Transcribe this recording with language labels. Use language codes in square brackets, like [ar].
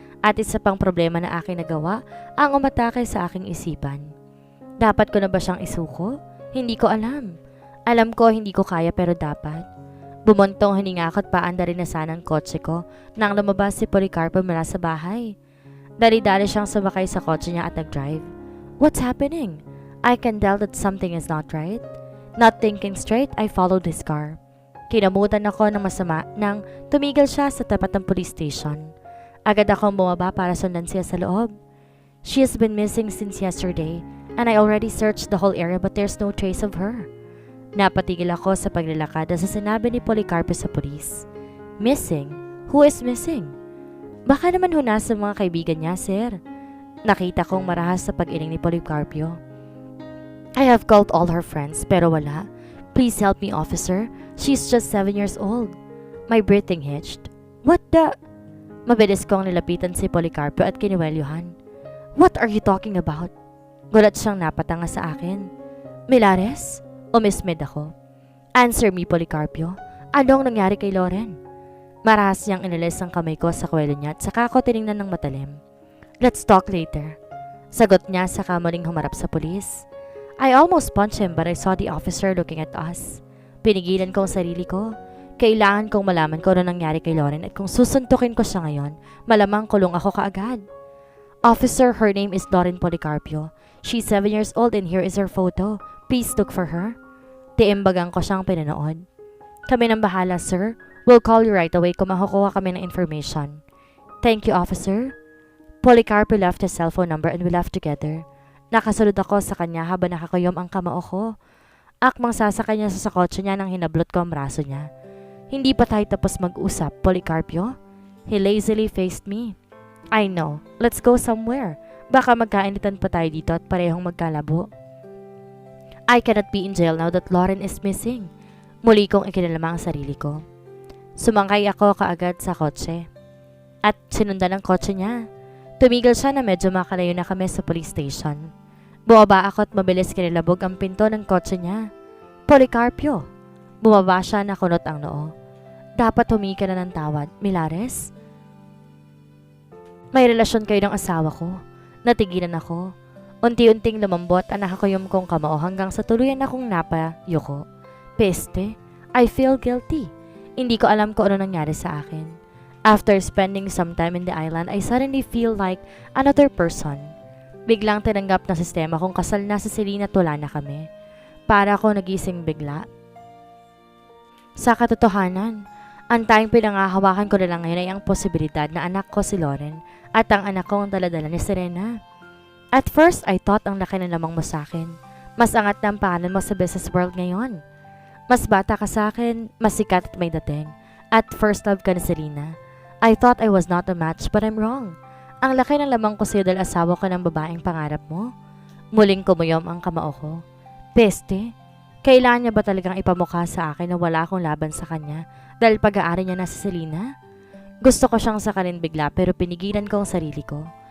[tl] At isa pang problema na aking nagawa ang umatake sa aking isipan. Dapat ko na ba siyang isuko? Hindi ko alam. Alam ko hindi ko kaya pero dapat. Bumuntong hininga ko at paanda rin na sana ang kotse ko nang lumabas si Policarpo mula sa bahay. Dali-dali siyang sumakay sa kotse niya at nag-drive. [en] What's happening? I can tell that something is not right. Not thinking straight, I followed his car. [tl] Kinamutan ako ng masama nang tumigil siya sa tapat ng police station. Agad akong bumaba para sundan siya sa loob. [en] She has been missing since yesterday and I already searched the whole area but there's no trace of her. [tl] Napatigil ako sa paglalakad sa sinabi ni Policarpo sa pulis. [en] Missing? Who is missing? [tl] Baka naman huna sa mga kaibigan niya, sir. Nakita kong marahas sa pag-iling ni Policarpo. [en] I have called all her friends [tl] pero wala. [en] Please help me, officer. She's just 7 years old. My breathing hitched. What the... [tl] Mabilis kong nilapitan si Policarpo at kiniwelyuhan. [en] What are you talking about? [tl] Gulat siyang napatanga sa akin. Milares? Umismid ako. [en] Answer me, [tl] Policarpo. Anong nangyari kay Lauren? Marahas niyang inilis ang kamay ko sa kwelo niya at saka ako tiningnan ng matalim. [en] Let's talk later. [tl] Sagot niya saka muling humarap sa pulis. [en] I almost punched him but I saw the officer looking at us. [tl] Pinigilan ko ang sarili ko. Kailangan kong malaman kung ano nangyari kay Lauren at kung susuntukin ko siya ngayon, malamang kulong ako kaagad. [en] Officer, her name is Lauren Policarpo. She's 7 years old and here is her photo. Please look for her. [tl] Tiimbagang ko siyang pinanood. Kami nang bahala, sir. [en] We'll call you right away [tl] kung makukuha kami ng [en] information. Thank you, officer. Policarpo left his cellphone number and we left together. [tl] Nakasunod ako sa kanya habang nakakuyom ang kamao ko. Akmang sasakay niya sa kotse niya nang hinablot ko ang braso niya. Hindi pa tayo tapos mag-usap, [en] Policarpo. He lazily faced me. I know. Let's go somewhere. [tl] Baka magkainitan pa tayo dito at parehong magkalabo. [en] I cannot be in jail now that Lauren is missing. [tl] Muli kong ikinalama ang sarili ko. Sumangkay ako kaagad sa kotse. At sinundan ang kotse niya. Tumigil siya na medyo makalayo na kami sa police station. Bumaba ako at mabilis kinilabog ang pinto ng kotse niya. Policarpo! Bumaba siya na kunot ang noo. Dapat humingi ka na ng tawad, Milares. May relasyon kayo ng asawa ko. Natigilan ako. Unti-unting lumambot ang nakakuyom kong kamao hanggang sa tuluyan akong napayuko. Peste, [en] I feel guilty. [tl] Hindi ko alam kung ano nangyari sa akin. [en] After spending some time in the island, I suddenly feel like another person. [tl] Biglang tinanggap ng sistema kung kasal na si Selena at wala na kami. Para ako nagising bigla. Sa katotohanan, ang tanging pinangahawakan ko na lang ngayon ay ang posibilidad na anak ko si Lauren at ang anak ko ang daladala ni Serena. [en] At first, I thought [tl] ang laki na lamang mo sa akin. Mas angat na ang pangalan mo sa business world ngayon. Mas bata ka sa akin, mas sikat at may dating. At first love ka ni Serena. [en] I thought I was not a match but I'm wrong. [tl] Ang laki ng lamang ko sa'yo dahil asawa ko ng babaeng pangarap mo. Muling kumuyom ang kamao ko. Peste, kailangan niya ba talagang ipamukha sa akin na wala akong laban sa kanya dahil pag-aari niya na si Selena? Gusto ko siyang sakalin bigla pero pinigilan ko ang sarili ko.